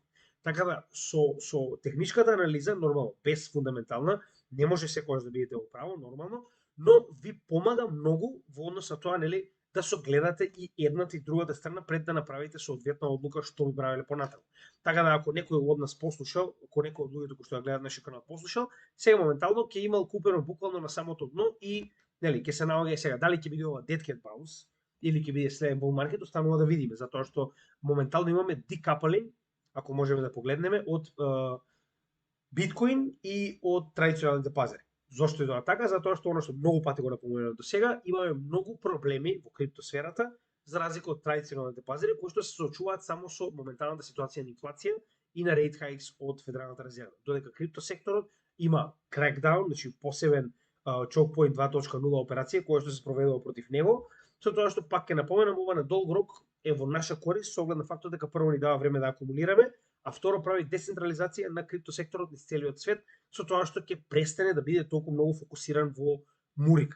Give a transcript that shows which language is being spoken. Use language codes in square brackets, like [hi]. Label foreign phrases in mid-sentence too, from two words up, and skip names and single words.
[mk] Така да со техничката анализа нормално, без фундаментална, не може секогаш да бидете во право нормално, но ви помага многу во однос на тоа, нели, да согледате и едната и другата страна пред да направите соодветна одлука што би правиле понатаму. Така да ако некој од нас послушал, ако некој од луѓето кои што ја гледаат нашиот канал послушал, сега моментално ќе имал купено буквално на самото дно и, нели, ќе се наоѓа сега дали ќе биде ова [en] dead cat bounce [mk] или ќе биде следен [en] bull market, [mk] останува да видиме, затоа што моментално имаме decoupling, ако можеме да погледнеме, од биткоин и од традиционалните пазари. Зошто е тоа така? Затоа што оно што многу пати го напоменуваме до сега, имаме многу проблеми во криптосферата, за разлика од традиционалните пазари, кои што се соочуваат само со моменталната ситуација на инфлација и на [en] rate hikes [mk] од Федералната резерва. Додека криптосекторот има crackdown, значи посебен [en] choke point [mk] 2.0 операција која што се спроведува против него, со тоа што пак ќе напоменам, ова на долг рок е во наша корист со оглед на фактот дека прво ни дава време да акумулираме, а второ прави децентрализација на криптосекторот низ целиот свет, со тоа што ќе престане да биде толку многу фокусиран во Мурика.